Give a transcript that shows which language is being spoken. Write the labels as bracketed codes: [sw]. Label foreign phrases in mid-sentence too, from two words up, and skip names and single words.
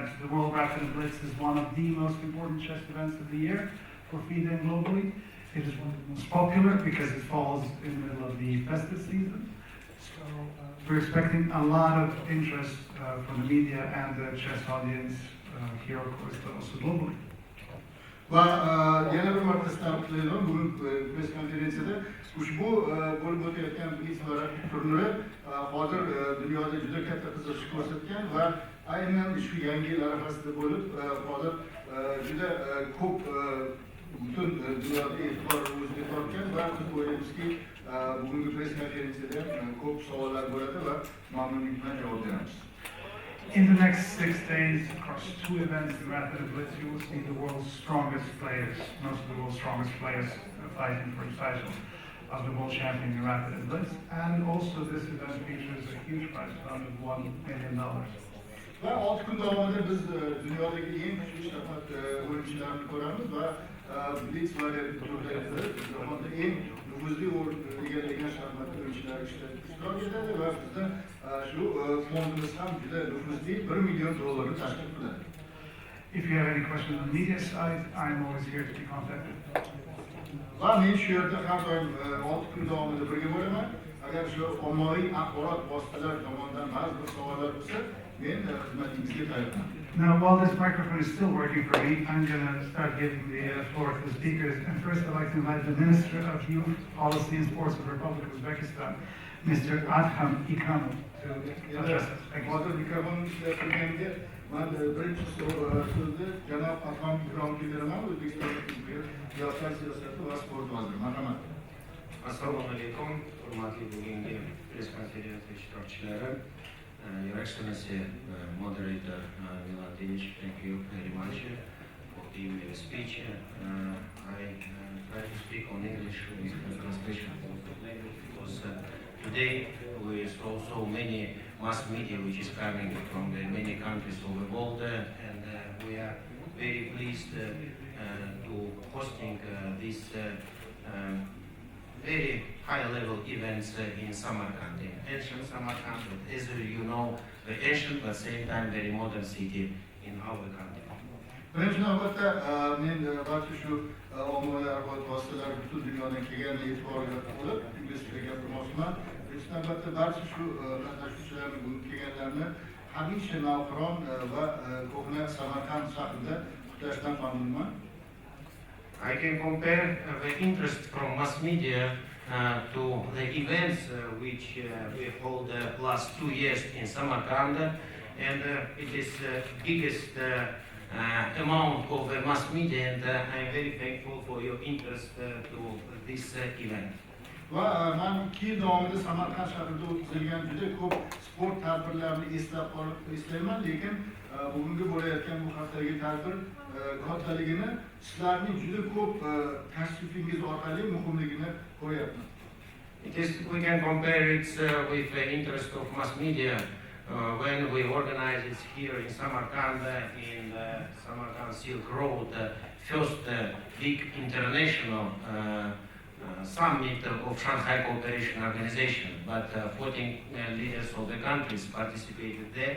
[en] The World Rapid Blitz is one of the most important chess events of the year for FIDE and globally. It is one of the most popular because it falls in the middle of the festive season. So we're expecting a lot of interest from the media and the chess audience here, of course, but also globally. [uz] Va yana bir marta ta'kidlayman, bugun press konferensiyada ushbu bo'lib o'tayotgan blitz va rapid turniri hozir dunyoda juda katta qiziqish ko'rsatgan va aynan shu yangi yil arafasida bo'lib hozir juda ko'p butun dunyoda e'tibor o'ziga tortgan va biz o'ylaymizki bugungi press konferensiyada ko'p savollar bo'ladi va mamnunlik bilan javob beramiz. [en] In the next 6 days, across 2 events in Rapid and Blitz, you will see the world's strongest players, most of the world's strongest players fighting for the title of the world champion in Rapid and Blitz. And also this event features a huge prize fund of $1 million. [uz] Va 6 kun davomida biz dunyodagi eng kuchli shaxmat o'yinchilarini ko'ramiz va blitz va rapid turlarida jahonda eng nufuzli o'rin egallagan shaxmat o'yinchilari ishtirok etadi va bizni shu fondimiz ham juda nufuzli $1 million tashkil qiladi. [en] If you have any questions on the media side, I'm always here to be contacted. [uz] Va men shu yerda har doim 6 kun davomida birga bo'laman. Agar shu ommaviy axborot vositalari tomonidan ba'zi bir savollar bo'lsa, men xizmatingizga tayyorman. [en] Now, while this microphone is still working for me, I'm going to start giving the floor to the speakers. And first, I'd like to invite the Minister of Youth Policy and Sports of the Republic of Uzbekistan, Mr. Adkham Ikramov, to address us. Thank you. [uz] Hozir mikrofonni ishlatilganda men birinchi so'zni janob Adkham Ikramovga beraman, O'zbekiston yoshlar siyosati va sport vaziri. Marhamat. Assalomu alaykum, hurmatli bugungi press konferensiya ishtirokchilari. [en] Your Excellency, Moderator Milan Denic, thank you very much for give me a speech. I try to speak on English with translation because today we saw so many mass media which is coming from the many countries of the world, and we are very pleased to hosting this very high-level events in Samarkand, in ancient Samarkand, as you know, the ancient but same time very modern city in our country. [uz] Birinchi navbatda men barcha shu ommaviy axborot vositalari butun dunyodan kelgan e'tiborga olib ingliz tilida gapirmoqchiman. Birinchi navbatda barcha shu qatnashuvchilarni bugun kelganlarni hamisha navqiron va ko'hna Samarqand shahrida kutlashdan mamnunman. [en] I can compare the interest from mass media to the events which we hold last 2 years in Samarkand, and it is the biggest amount of the mass media, and I am very thankful for your interest to this event. [uz] Va men 2 yil davomida Samarqand shahrida o'tkazilgan juda ko'p sport tadbirlarini eslayman, lekin bugungi bo'layotgan bu haftadagi tadbir kattaligini sizlarning juda ko'p tashrifingiz orqali muhimligini ko'ryapman. [en] We can compare it with the interest of mass media when we organize it here in Samarkand, in the Samarkand Silk Road, first big international summit of Shanghai Cooperation Organization, but 14 leaders of the countries participated there.